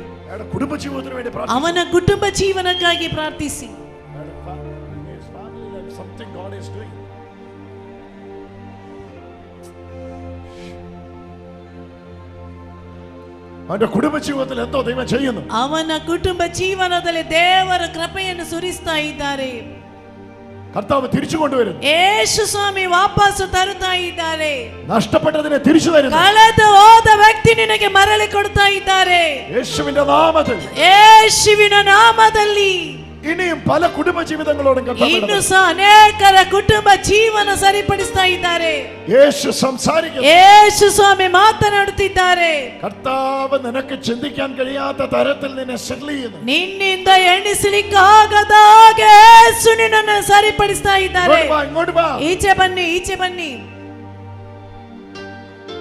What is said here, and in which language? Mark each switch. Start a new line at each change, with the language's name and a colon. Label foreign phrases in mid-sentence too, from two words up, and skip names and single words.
Kannada: ಅವನ ಕುಟುಂಬ ಜೀವನಕ್ಕಾಗಿ ಪ್ರಾರ್ಥಿಸಿ.
Malayalam: അവന്റെ കുടുംബ ജീവിതത്തിൽ എന്തോ ദൈവം ചെയ്യുന്നു.
Kannada: ಅವನ ಕುಟುಂಬ ಜೀವನದಲ್ಲಿ ದೇವರ ಕೃಪೆಯನ್ನು ಸುರಿಸ್ತಾ ಇದ್ದಾರೆ.
Malayalam: കർത്താവ് തിരിച്ചു കൊണ്ടുവരുന്നു.
Kannada: യേശു സ്വാമി ವಾಪಸ್ ತರುತ್ತಾ ಇದ್ದಾರೆ.
Malayalam: നഷ്ടപ്പെട്ടതിനെ തിരിച്ചു തരുന്നു.
Kannada: ಕಳೆದು ಹೋದ ವ್ಯಕ್ತಿ ನಿನಗೆ ಮರಳಿ ಕೊಡ್ತಾ ಇದ್ದಾರೆ.
Malayalam: യേശുവിന്റെ നാമത്തിൽ,
Kannada: യേശുವಿನ ನಾಮದಲ್ಲಿ
Malayalam: ഇനിയും പല കുടുംബ ജീവിതങ്ങളോടും
Kannada: ಇನ್ನು ಸಹ ಅನೇಕರ ಕುಟುಂಬ ಜೀವನ ಸರಿಪಡಿಸ್ತಾ ಇದ್ದಾರೆ.
Malayalam: യേശു സംസാരിക്കുന്നു.
Kannada: യേശു ಸ್ವಾಮಿ ಮಾತನಾಡುತ್ತಿದ್ದಾರೆ.
Malayalam: കർത്താവ് നിനക്ക് ചിന്തിക്കാൻ കഴിയാത്ത തരത്തിൽ നിന്നെ സെറ്റിൽ ചെയ്യുന്നു.
Kannada: ನಿನ್ನಿಂದ ಎಣಿಸಲಿಕ್ಕೆ ಆಗದ ಹಾಗೆ യേശു ನಿನ್ನನ್ನು ಸರಿಪಡಿಸ್ತಾ ಇದ್ದಾರೆ.
Malayalam: ഇങ്ങോട്ട് വാ.
Kannada: ಈಚೆ ಬನ್ನಿ, ಈಚೆ ಬನ್ನಿ.